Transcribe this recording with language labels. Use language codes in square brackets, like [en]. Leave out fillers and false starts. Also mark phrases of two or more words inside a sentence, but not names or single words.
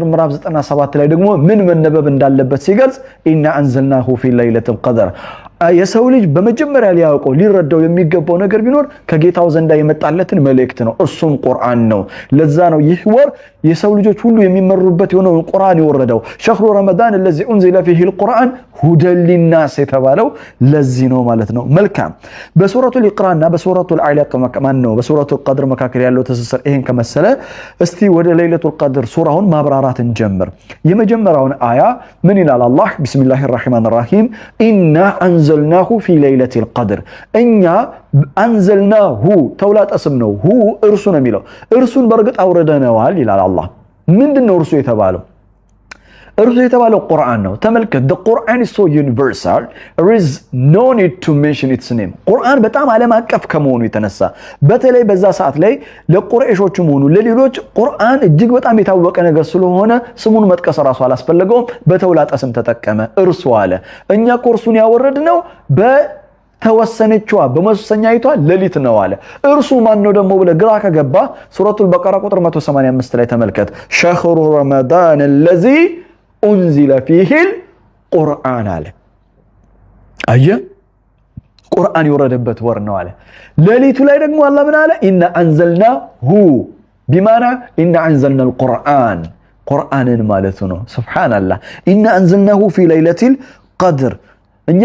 [am] ምዕራፍ 97 ላይ ደግሞ ምን መነበብ እንዳለበት ሲገልጽ [ar] إنا أنزلناه في ليلة القدر [am] የሰው ልጅ በመጀመሪያ ሊያውቀው ሊረዳው የሚገባው ነገር ቢኖር ከጌታው ዘንዳ የመጣለትን መልእክት ነው። እሱም ቁርአን ነው። ለዛ ነው ይህ ወር የሰው ልጆች ሁሉ የሚመሩበት የሆነውን ቁርአን የወረደው። [ar] شهر رمضان الذي انزل فيه القرآن هدى للناس [am] የተባለው ለዚህ ነው ማለት ነው። መልካም በሱረቱል ኢቅራና በሱረቱል አለቅ ነው በሱረቱል ቀድር መካከል ያለው ትስስር ይሄን ከመሰለ እስቲ ወደ ለይለቱል ቀድር ሱራውን ማብራራትን ጀምር። የመጀመሪያውን አያ ምን ይላል አላህ? [ar] بسم الله الرحمن الرحيم إنا أنزلناه في ليلة القدر [am] እኛ አንዘልናሁ ተውላጠ ስም ነው። ሁ እርሱ ነው የሚለው እርሱን በርግጥ አውርደነዋል ይላል አላህ። ምንድነው እርሱ የተባለው? እርሱ የተባለው ቁርአን ነው። ተመልከት [en] the Quran is so universal there is no need to mention its name። [am] ቁርአን በጣም ዓለም አቀፍ ከመሆኑ የተነሳ በተለይ በዛ ሰዓት ላይ ለቁረይሾችም ሆኑ ለሌሎች ቁርአን እጅግ በጣም የታወቀ ነገር ስለሆነ ስሙን መጥቀስ ራሱ አላስፈለገውም። በተውላጠ ስም ተጠቀመ። እርሱ አለ እኛ ቁርሱን ያወረድነው በተወሰነችዋ በመወሰኛይቷ ሌሊት ነው አለ። እርሱ ማን ነው ደግሞ ብለ ግራ ከገባ ሱረቱል በቀራ ቁጥር 185 ላይ ተመልከት። [ar] شهر رمضان الذي انزل فيه القرآن [am] አለ። አየ ቁርአን የወረደበት ወር ነው አለ። ሌሊቱ ላይ ደግሞ አላህ ምን አለ? [ar] إنا أنزلناه بمعنى إنا أنزلنا القرآن [am] ቁርአንን ማለት ነው። ሱብሃንአላህ [ar] إنا أنزلناه في ليلة القدر [am] እኛ